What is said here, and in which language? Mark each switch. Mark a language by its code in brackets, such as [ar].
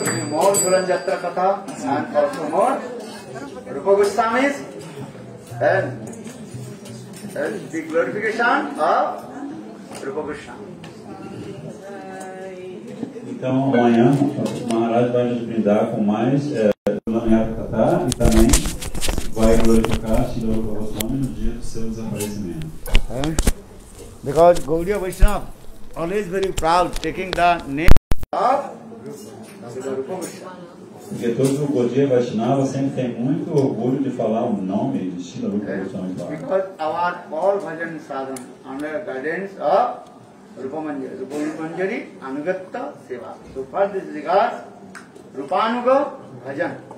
[en] More Dhulan Jatra Katha and also more Rupa Goswami's and the glorification of Rupa Goswami. [pt] Então amanhã o Maharaj vai nos brindar com mais Dhulan Jatra Katha e também vai glorificar Srila Rupa Goswami no dia do seu desaparecimento. [en] Because Gaudiya Vaishnava always very proud taking the name of Srila Rupa Goswami. [pt] Porque todo o Gaudiya Vaishnava sempre tem muito orgulho de falar o nome de Srila Rupa Goswami. [en] Because our all bhajan sadhana under guidance of Rupa Manjari, Rupa Manjari Anugatta Seva. So for this regard, Rupanuga Bhajan.